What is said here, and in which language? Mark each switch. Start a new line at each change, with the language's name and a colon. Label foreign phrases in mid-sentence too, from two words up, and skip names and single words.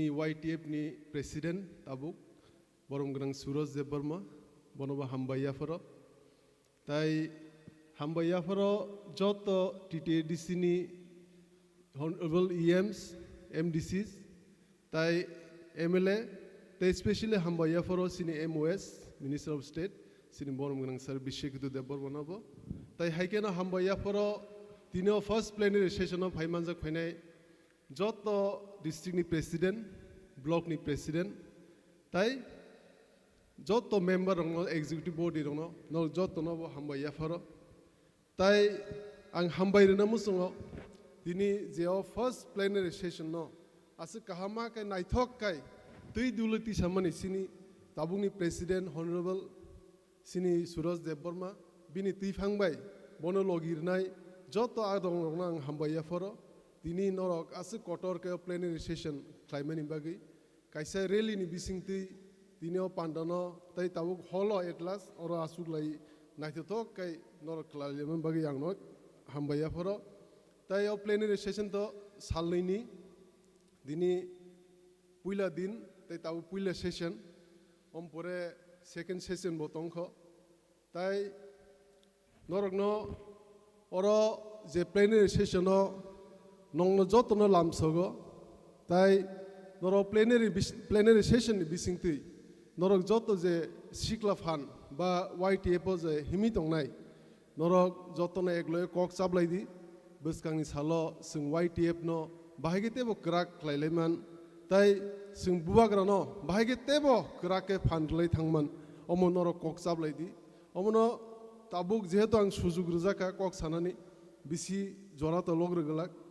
Kok Borok: वाईटीएफ नि प्रेसिडेंट ताबुक बरमग्रां सूरज देबबर्मा बनोबा हामबायाफरो ताई हामबायाफरो जत टीटीडीसी नि
English: honourable EMs MDCs
Kok Borok: ताई एमएलए ते स्पेशली हामबाया फरो सिनी
English: MoS Minister of State
Kok Borok: सिनी बरमगोनां सर बिशेखुदु देबबर्मानाबो ताई हाइकेना हामबाया फरो दिनो
English: first plenary session of
Kok Borok: हाइमानजा फाइनाय जत डिस्ट्रिक्ट नि प्रेसिडेंट ब्लॉक नि प्रेसिडेंट ताई जत मेंबर रंग
English: executive body
Kok Borok: रंग न जत नबो हामबाया फरो ताई आं हामबायरना मुसुङो दिनि जेव
English: first plenary session
Kok Borok: न आसो काहामा काय नाइथक काय तै दुलति सामनि सिनी ताबुंनि
English: president honourable
Kok Borok: सिनी सूरज देबबर्मा बिनि तैफांबाय बनो लगिरनाय जत आदं रंना आं हामबाया फरो दिनि नरक आसो कटर के
English: plenary session
Kok Borok: क्लाइमेनि बागै कायसा रेलिनि बिसिंति दिनिओ पान्डनो तै ताबुक हलो एटलास और आसुगलाय नाइथक काय नरक क्लाइमेनि बागै आं न हामबाया फरो तै ओ
English: plenary session
Kok Borok: तो सालनैनि दिनी पुइला दिन ते ताबु पुइला सेशन ओमपरे
English: second session
Kok Borok: बतंख ताई नरकनो और जे
English: plenary session
Kok Borok: नंगनो जतनो लामसगो ताई नर
English: plenary session
Kok Borok: नि बिसिंति नरक जत जे सिक्ला फान बा वाईटीएफ जे हिमि दंनाय नरक जतनो एकलय कक साबलायदि बसकांनि सालो जों वाईटीएफ नो बाहायगे तेबो क्राक लायलायमान ताई जों बुबाग्रानो बाहायगे तेबो क्राके फानलाय थांमान अमनर कक जाबलायदि अमनो ताबुक जेहेतु आं सुजुग रोजाका कक सानानि बिसि जरा तो लग्रगलाक